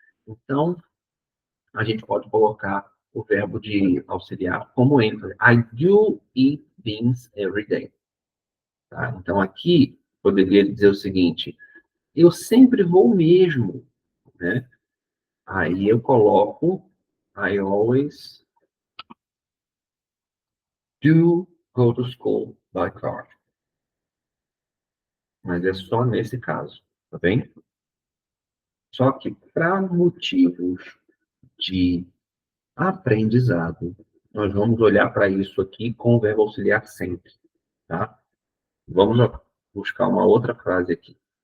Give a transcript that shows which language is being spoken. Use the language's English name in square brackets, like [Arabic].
[Portuguese] Então, a gente pode colocar o verbo de auxiliar como ênfase. [English] I do eat beans every day. Tá? [Portuguese] Então, aqui, poderia dizer o seguinte, eu sempre vou mesmo, né? Aí eu coloco [English] I always do go to school by car. [Portuguese] Mas é só nesse caso, tá bem? Só que para motivos de aprendizado, nós vamos olhar para isso aqui com o verbo auxiliar sempre, tá? Vamos buscar uma outra frase aqui.